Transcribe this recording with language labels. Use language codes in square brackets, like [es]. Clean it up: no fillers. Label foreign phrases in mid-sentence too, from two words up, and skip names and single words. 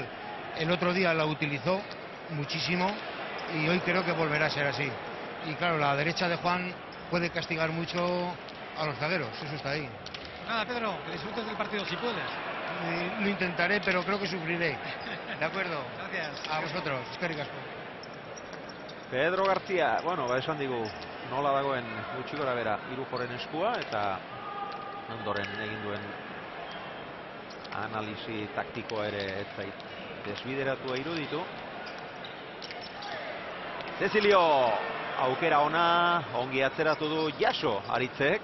[es] El otro día la utilizó muchísimo y hoy creo que volverá a ser así. Y claro, la derecha de Juan puede castigar mucho a los zagueros, eso está ahí. Nada, Pedro, que disfrutes del partido si puedes. Lo intentaré, pero creo que sufriré. ¿De acuerdo? Gracias. A vosotros, [eu] eskerrik asko. Pedro García, bueno, esan digu nola dagoen gutxi gora bera Irujoren eskua, eta ondoren egin duen analisi taktikoa ere ez zait desbideratua iruditu. Cecilio, aukera ona, ongi atzeratu du Jaso Aritzek.